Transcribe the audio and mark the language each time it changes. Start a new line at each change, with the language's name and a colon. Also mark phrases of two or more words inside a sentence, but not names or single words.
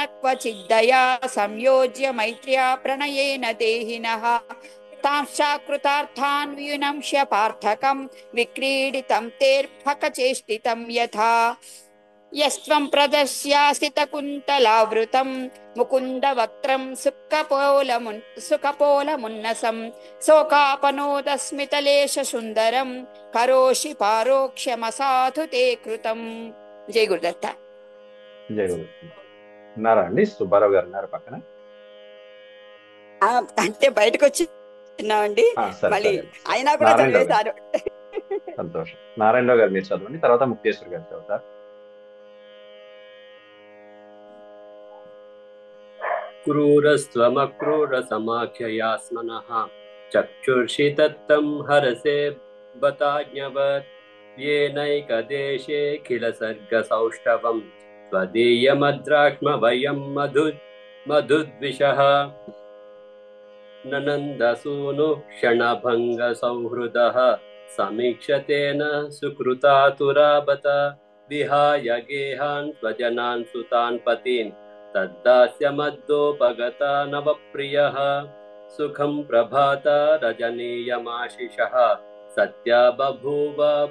Sanskrit: क्वचिद्दया संयोज्य मैत्र्या प्रणयेन देहिनः तांश्चाकृतार्थान् वियुनंश्य पार्थकं विक्रीडितं तेर्फकचेष्टितं यथा यस्त्वं प्रदर्श्यासितकुन्तलावृतं मुकुन्दवक्त्रं सुकपोलमुन्नसं शोकापनोदस्मितलेशसुन्दरं करोषि पारोक्ष्यमसाधु ते कृतं.
Telugu: జై గురుదత్త. జై గురుదత్త. ఉన్నారా అండి? సుబ్బారావు గారు ఉన్నారు పక్కన? అంటే బయటకు వచ్చినామండి, మళ్ళీ అయినా కూడా చదివేశారు. సంతోషం. నారాయణరావు గారు మీరు చదవండి, తర్వాత ముక్తేశ్వర్ గారు చదువుతారు.
Sanskrit: క్రూరస్త్వమక్రూరసమాఖ్యయాస్మనః చక్షుర్షి తత్తం హరసే బతాజ్ఞవత్ येनैकदेशे किल सर्गसौष्ठवं त्वदीयमद्राक्ष्मवयं मधुद्विषः ननन्दसूनुः क्षणभङ्गसौहृदः समीक्षतेन सुकृतातुराबत विहाय गेहान् स्वजनान् सुतान् पतीन् तद्दास्यमद्दोपगता नवप्रियः सुखं प्रभाता रजनीयमाशिषः सत्या बभूव